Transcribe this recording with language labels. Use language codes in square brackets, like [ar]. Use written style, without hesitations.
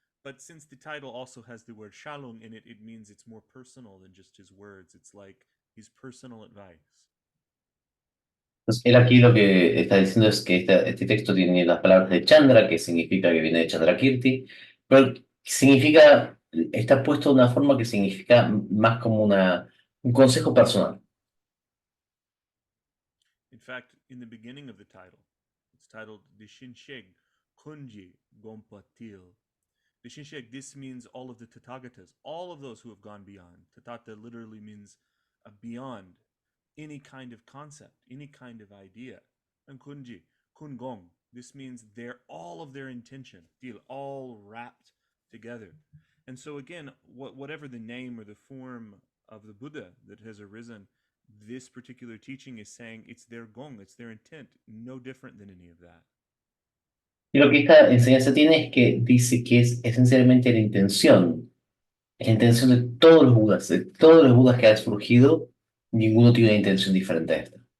[en] But since the title also has the word Shalung in it, it means it's more personal than just his words. It's like his personal advice. [es] Entonces, él aquí lo que está diciendo es que este texto tiene las palabras de Chandra, que significa que viene de Chandrakirti, pero significa, está puesto de una forma que significa más como un consejo personal. [en] In fact, in the beginning of the title, it's titled Dishinsheg Kunji Gompatil. Dishinsheg, this means all of the Tathagatas, all of those who have gone beyond. Tathata literally means beyond any kind of concept, any kind of idea. And Kunji, Kungong, this means they're all of their intention, deal all wrapped together. And so again, whatever the name or the form of the Buddha that has arisen, this particular teaching is saying it's their gong, it's their intent, no different than any of that. [es] Y lo que esta enseñanza tiene es que dice que es esencialmente la intención de todos los Budas que han surgido, ninguno tiene una intención diferente a esta.